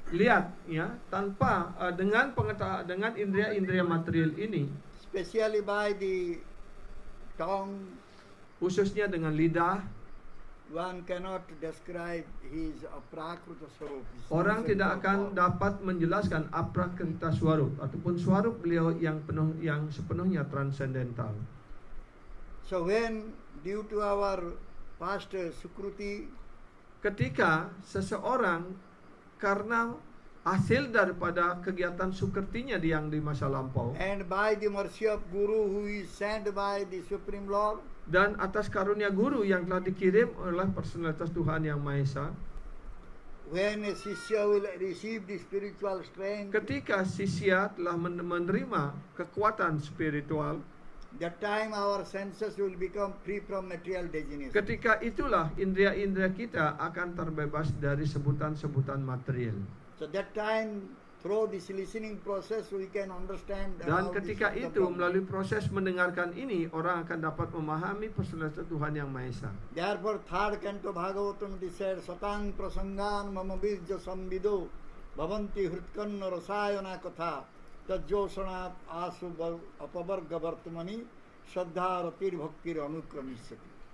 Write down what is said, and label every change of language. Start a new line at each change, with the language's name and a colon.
Indonesian: lihat ya, tanpa dengan dengan indera-indera material ini,
English: especially by the tongue,
Indonesian: khususnya dengan lidah,
English: one cannot describe his aprakruta swarup.
Indonesian: orang tidak akan dapat menjelaskan aprakrita swarup ataupun swarup beliau yang sepenuhnya transendental.
English: So when due to our past sukruti,
Indonesian: Ketika seseorang karena hasil daripada kegiatan sukertinya yang di masa lampau
English: and by the mercy of Guru who is sent by the Supreme Lord,
Indonesian: dan atas karunia guru yang telah dikirim oleh personalitas Tuhan Yang Maha Esa,
English: when a Shishya will receive the spiritual strength,
Indonesian: ketika sisya telah menerima kekuatan spiritual,
English: that time our senses will become free from material designation.
Indonesian: ketika itulah indera-indera kita akan terbebas dari sebutan-sebutan material.
English: So that time, through this listening process, we can understand.
Indonesian: Dan ketika
English: this
Indonesian: itu
English: Brahma.
Indonesian: melalui proses mendengarkan ini, orang akan dapat memahami personalitas Tuhan Yang Maha Esa.
English: Therefore, third canto Bhagavatam it said,
Sanskrit: Satang prasangan mama bijja sambido bhavanti hritkanna rasayana katha tajjosana asu apavarga vartamani shraddha ratir bhaktir anukramisyati.